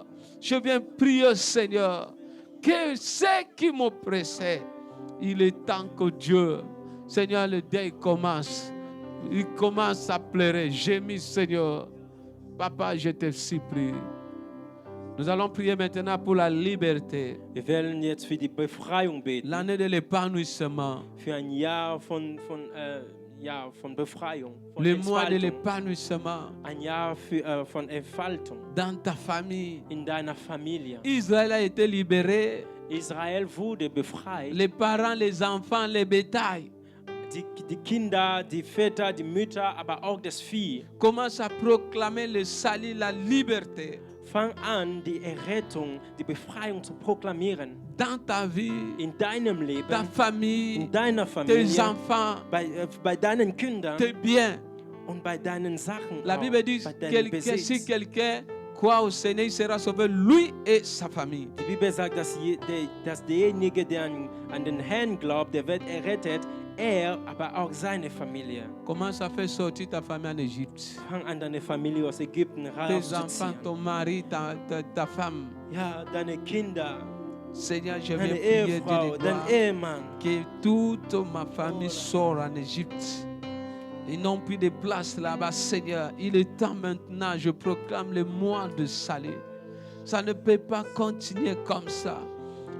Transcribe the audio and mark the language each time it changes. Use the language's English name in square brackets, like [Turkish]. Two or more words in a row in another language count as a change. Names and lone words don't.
[French] Je viens prier, Seigneur, que ce qui m'oppressait, il est temps que Dieu, Seigneur, le deuil commence. Il commence à pleurer. Gémis, Seigneur. Papa, je te supplie. Nous allons prier maintenant pour la liberté. [German] Wir werden jetzt für die Befreiung beten, [French] L'année de l'épanouissement. [German] für ein Jahr von Befreiung, von [French] Le mois de [German] Entfaltung. [French] l'épanouissement [German] Ein Jahr von Entfaltung [French] dans ta famille. [German] in deiner Familie. [French] Israël a été libéré. [German] Israel wurde befreit. [French] Les parents, les enfants, les bétails [German] Die Kinder, die Väter, die Mütter, aber auch das Vieh. [French] commencent à proclamer le salut, la liberté [German] Fang an, die Errettung, die Befreiung zu proklamieren. [French] dans ta vie, [German] In deinem [French] ta [German] Leben, [French] famille, [German] in deiner [French] tes [German] Familie, [French] enfants, [German] bei deinen Kindern [French] tes biens. [German] und bei deinen Sachen. [French] La [German] auch, [French] Bible dit [German] bei deinem [French] que si [German] Besitz. [French] quelqu'un croit au Seigneur, il sera sauvé, lui et sa famille. [German] Die Bibel sagt, dass derjenige, der an den Herrn glaubt, der wird errettet, aber auch seine Familie. [French] Commence à faire sortir ta famille en Égypte. [German] Fang an, deine Familie aus Ägypten [French] Tes [German] rauszuziehen. [French] enfants, ton mari, ta femme. [German] Ja, deine Kinder, [French] Seigneur, je viens [German] deine [French] prier Dieu [German] Ehefrau, [French] de [German] dein [French] gloire [German] Ehemann. [French] que toute ma famille sort en Égypte. Ils n'ont plus de place là-bas, Seigneur. Il est temps maintenant, je proclame le mois de salut. Ça ne peut pas continuer comme ça.